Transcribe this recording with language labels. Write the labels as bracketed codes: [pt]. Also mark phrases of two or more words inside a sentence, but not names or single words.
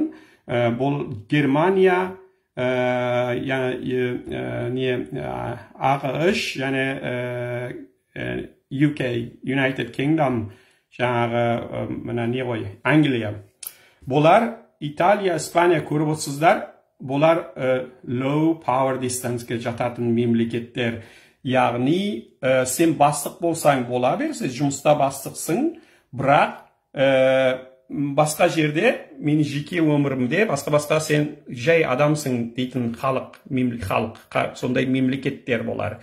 [kk] Бұл Германия, AQSh, және UK, United Kingdom, жаңағы мына не ғой, Англия. Бұлар Италия, Испания көріп отырсыздар, бұлар [en] low power distance'ге [kk] жататын мемлекеттер. Яғни, сен бастық болсаң бола бер, сен жұмыста бастықсың, бірақ басқа жерде, мен жеке өмірімде, басқа сен жай адамсың дейтін халық, сондай мемлекеттер болар.